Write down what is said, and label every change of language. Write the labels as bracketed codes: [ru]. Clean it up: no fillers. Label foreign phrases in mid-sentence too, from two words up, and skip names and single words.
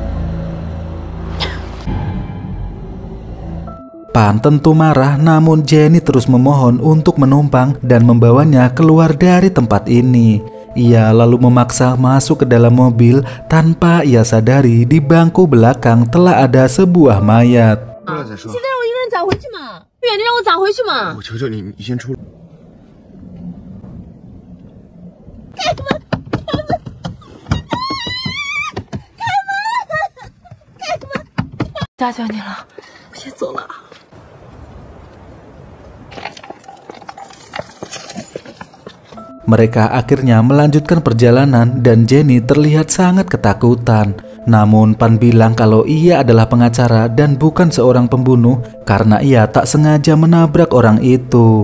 [id] Pan tentu marah, namun Jenny terus memohon untuk menumpang dan membawanya keluar dari tempat ini. Ia lalu memaksa masuk ke dalam mobil tanpa ia sadari di bangku belakang telah ada sebuah mayat. [zh] 现在让我一个人咋回去嘛？远的让我咋回去嘛？我求求你，你先出来。家教你了，我先走了。 [id] Mereka akhirnya melanjutkan perjalanan dan Jenny terlihat sangat ketakutan. Namun Pan bilang kalau ia adalah pengacara dan bukan seorang pembunuh karena ia tak sengaja menabrak orang itu.